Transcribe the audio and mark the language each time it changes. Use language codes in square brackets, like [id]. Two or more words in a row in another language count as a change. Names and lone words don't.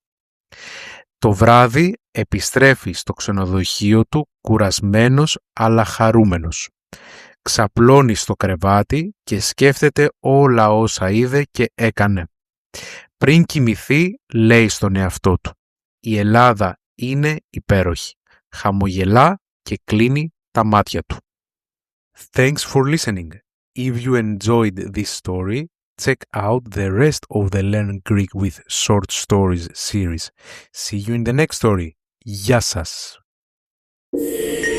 [el] Το βράδυ επιστρέφει στο ξενοδοχείο του κουρασμένος αλλά χαρούμενος. Ξαπλώνει στο κρεβάτι και σκέφτεται όλα όσα είδε και έκανε. Πριν κοιμηθεί, λέει στον εαυτό του: «Η Ελλάδα είναι υπέροχη». Χαμογελά και κλείνει τα μάτια του. [en] Thanks for listening. If you enjoyed this story, check out the rest of the Learn Greek with Short Stories series. See you in the next story. [el] Γεια σας!